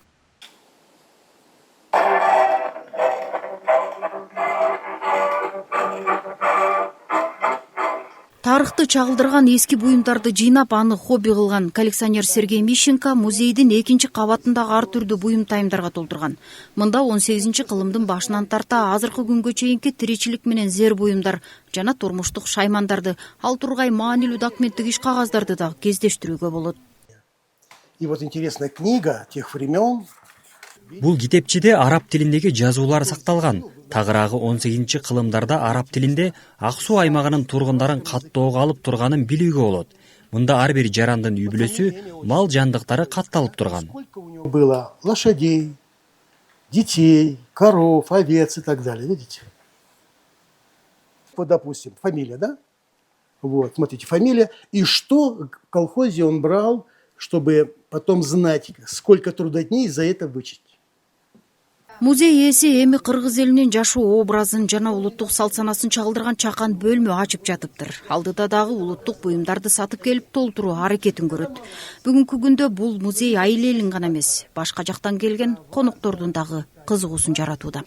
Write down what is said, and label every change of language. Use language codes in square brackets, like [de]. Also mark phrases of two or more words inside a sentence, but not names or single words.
[ky] Тарыхты чагылдырган эски буюмдарды жыйнап, аны хобби кылган коллекционер Сергей Мищенко музейдин экинчи кабатындагы ар түрдүү буюм тайымдарга толтурган. Мында 18-кылымдын башынан тарта азыркы күнгө чейинки тиричилик менен зер буюмдар жана турмуштук шаймандарды, ал тургай маанилүү документтик иш кагаздарды да кездештирүүгө болот. [ru] И вот интересная книга тех времен. [ky] Бул китепчиде араб тилиндеги жазуулар сакталган. Тагыраагы 18-кылымдарда араб тилинде Ак Суу аймагынын тургундарын каттоого алып турганын билүүгө болот. Мында ар бир жарандын үй-бүлөсү, мал жандыктары катталып турган. [ru] Было лошадей, детей, коров, овец и так далее, видите? Вот, допустим, фамилия, да? Вот, смотрите, фамилия. И что в колхозе он брал, чтобы потом знать, сколько трудодней за это вычесть. [ky] Музей ээси эми кыргыз элинин жашоо образын жана улуттук салт санасын чагылдырган чакан бөлмө ачып жатыптыр. Алдыда дагы улуттук буюмдарды сатып келип толтуруу аракетин көрөт. Бүгүнкү күндө бул музей айыл элин гана эмес, башка жактан келген коноктордун дагы кызыгуусун жаратууда.